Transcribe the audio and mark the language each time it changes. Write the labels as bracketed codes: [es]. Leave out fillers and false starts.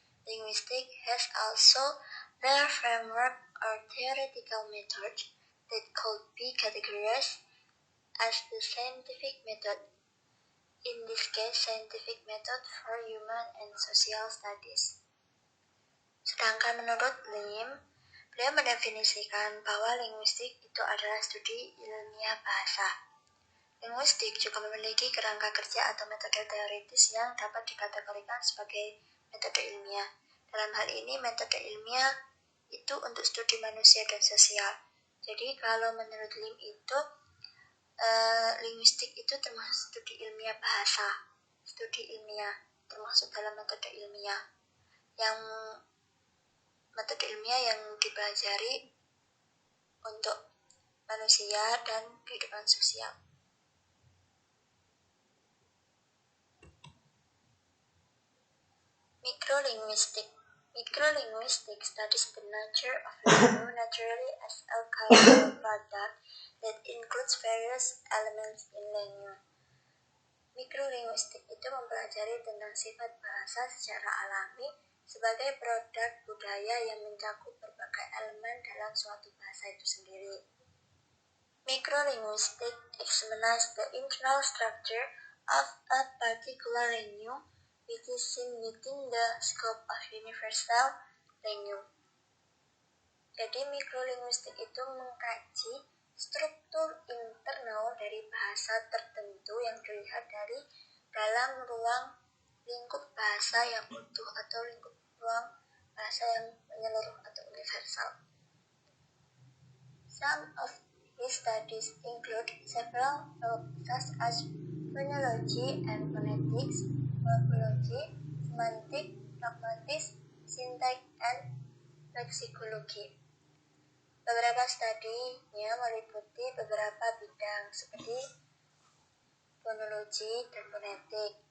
[en] Linguistics has also the framework or theoretical method that could be categorized as the scientific method. In this case, scientific method for human and social studies. [id] Sedangkan menurut Lim, beliau mendefinisikan bahwa linguistik itu adalah studi ilmiah bahasa. Linguistik juga memiliki kerangka kerja atau metode teoritis yang dapat dikategorikan sebagai metode ilmiah. Dalam hal ini, metode ilmiah itu untuk studi manusia dan sosial. Jadi kalau menurut Lim itu, linguistik itu termasuk studi ilmiah bahasa. Studi ilmiah termasuk dalam metode ilmiah. Yang metode ilmiah yang dipelajari untuk manusia dan kehidupan sosial. [en] Microlinguistic. Microlinguistics studies the nature of language naturally as a cultural product that includes various elements in language. [id] Mikrolinguistik itu mempelajari tentang sifat bahasa secara alami sebagai produk budaya yang mencakup berbagai elemen dalam suatu bahasa itu sendiri. [en] Microlinguistic examines the internal structure of a particular language which is seen within the scope of universal language. [id] Jadi mikrolinguistik itu mengkaji struktur internal dari bahasa tertentu yang dilihat dari dalam ruang lingkup bahasa yang utuh atau lingkup ruang bahasa yang menyeluruh atau universal. [en] Some of his studies include several fields such as phonology and phonetics, morphology, semantic, pragmatis, syntax, and lexicology. [id] Beberapa studinya meliputi beberapa bidang seperti fonologi dan fonetik.